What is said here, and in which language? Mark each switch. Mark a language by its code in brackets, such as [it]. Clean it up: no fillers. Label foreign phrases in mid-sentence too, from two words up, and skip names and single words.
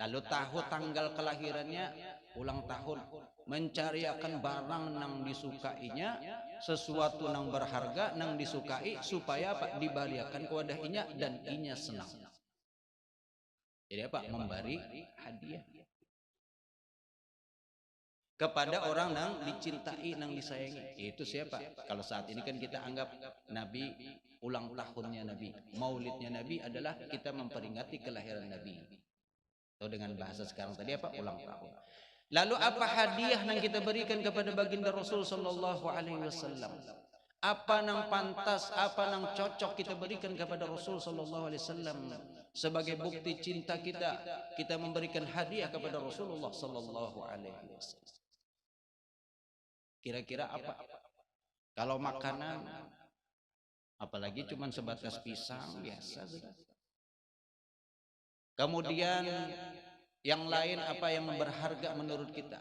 [bjn] Lalu tahu tanggal kelahirannya, ulang tahun, mencariakan barang nang disukainya, sesuatu nang berharga nang disukai, supaya apa? Dibaliakan ke wadah inya dan inya senang. [id] Jadi apa? [bjn] Memberi hadiah kepada orang nang dicintai, nang disayangi. [id] Itu siapa? Kalau saat ini kan kita anggap Nabi, ulang tahunnya Nabi, maulidnya Nabi adalah kita memperingati kelahiran Nabi. Atau dengan bahasa sekarang tadi apa? Ulang tahun. Lalu apa hadiah yang kita berikan kepada baginda Rasul [ar] صلى الله عليه وسلم? [bjn] Apa nang pantas, apa nang cocok kita berikan kepada Rasul [ar] صلى الله عليه وسلم [bjn] sebagai bukti cinta kita? [id] Kita memberikan hadiah kepada Rasulullah [ar] صلى الله عليه وسلم. [id] Kira-kira apa? Kalau makanan, apalagi cuma sebatas pisang biasa. Kemudian yang lain apa yang berharga menurut kita?